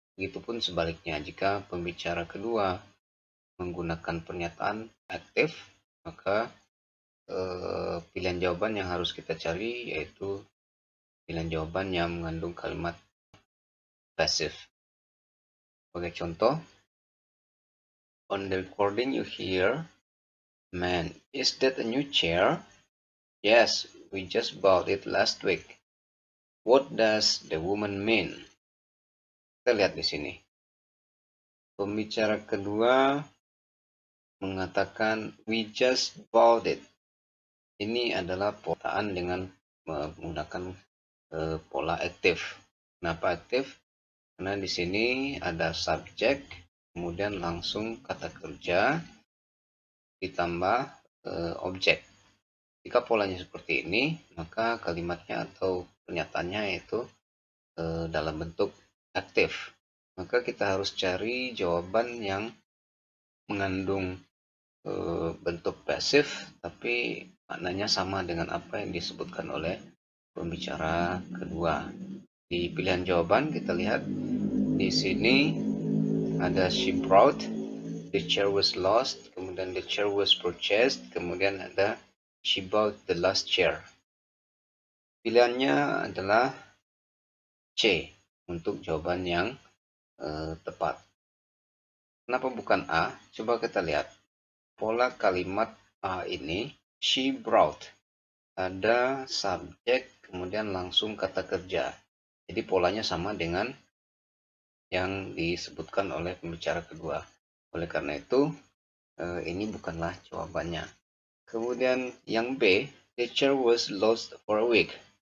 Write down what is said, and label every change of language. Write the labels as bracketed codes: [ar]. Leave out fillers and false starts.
[id] Begitupun sebaliknya, jika pembicara kedua menggunakan pernyataan aktif, maka pilihan jawaban yang harus kita cari yaitu pilihan jawaban yang mengandung kalimat pasif. Sebagai contoh, [en] on the recording you hear, "Man, is that a new chair? Yes, we just bought it last week. What does the woman mean?" [id] Kita lihat di sini. Pembicara kedua mengatakan [en] we just bought it. [id] Ini adalah perkataan dengan menggunakan pola aktif. Kenapa aktif? Karena di sini ada subjek, kemudian langsung kata kerja ditambah objek. Jika polanya seperti ini, maka kalimatnya atau pernyataannya itu dalam bentuk aktif. Maka kita harus cari jawaban yang mengandung bentuk pasif, tapi maknanya sama dengan apa yang disebutkan oleh pembicara kedua. Di pilihan jawaban kita lihat di sini ada [en] she brought, the chair was lost, [id] kemudian [en] the chair was purchased, [id] kemudian ada [en] she bought the last chair. [id] Pilihannya adalah C untuk jawaban yang tepat. Kenapa bukan A? Coba kita lihat. Pola kalimat A ini, [en] she brought. [id] Ada subjek, kemudian langsung kata kerja. Jadi polanya sama dengan yang disebutkan oleh pembicara kedua. Oleh karena itu, ini bukanlah jawabannya. Kemudian yang [en] B, the chair was lost for a week.